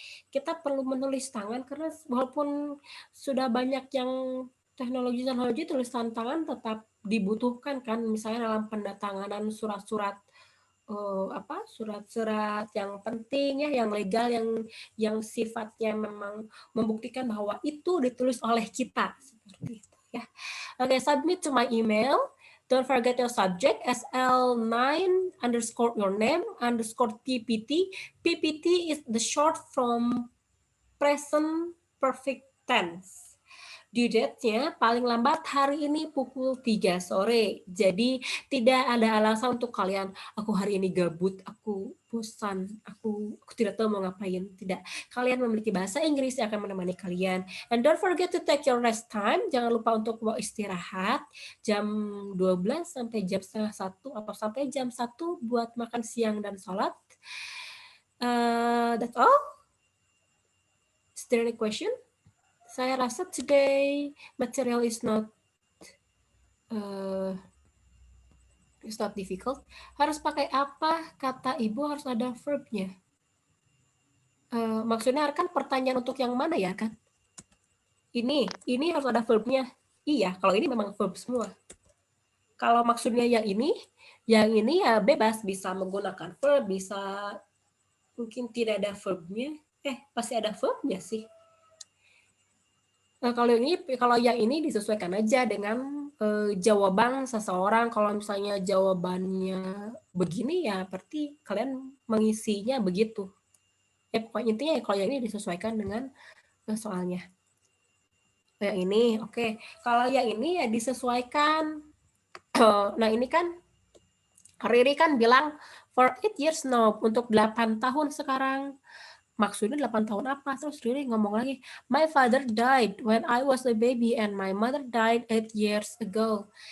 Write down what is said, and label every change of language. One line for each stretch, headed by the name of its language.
Indonesian: Kita perlu menulis tangan karena walaupun sudah banyak yang teknologi tulisan tangan tetap dibutuhkan kan, misalnya dalam pendatanganan surat-surat surat-surat yang penting ya, yang legal, yang sifatnya memang membuktikan bahwa itu ditulis oleh kita seperti itu ya.
English: Oke, submit to my email. Don't forget your subject, SL9_your name_PPT. PPT is the short from present perfect tense.
Indonesian: Due date-nya paling lambat hari ini pukul 3 sore. Jadi tidak ada alasan untuk kalian, aku hari ini gabut, aku bosan, aku tidak tahu mau ngapain. Tidak. Kalian memiliki bahasa Inggris yang akan menemani kalian.
English: And don't forget to take your rest time.
Indonesian: Jangan lupa untuk mau istirahat jam 12 sampai jam setengah 1 atau sampai jam 1 buat makan siang dan sholat.
English: That's all. Is there any question? Saya rasa today material is not difficult.
Indonesian: Harus pakai apa? Kata ibu harus ada verb-nya. Maksudnya kan pertanyaan untuk yang mana ya kan? Ini harus ada verb-nya. Iya, kalau ini memang verb semua. Kalau maksudnya yang ini ya bebas, bisa menggunakan verb, bisa mungkin tidak ada verb-nya. Pasti ada verb-nya sih. Nah, kalau yang ini disesuaikan aja dengan jawaban seseorang. Kalau misalnya jawabannya begini ya berarti kalian mengisinya begitu. Pokoknya intinya ya kalau yang ini disesuaikan dengan soalnya. Yang ini oke. Kalau yang ini ya disesuaikan. Nah ini kan Riri kan bilang for 8 years now, untuk 8 tahun sekarang. Maksudnya 8 tahun apa?
English: Terus Riri ngomong lagi, my father died when I was a baby and my mother died 8 years ago.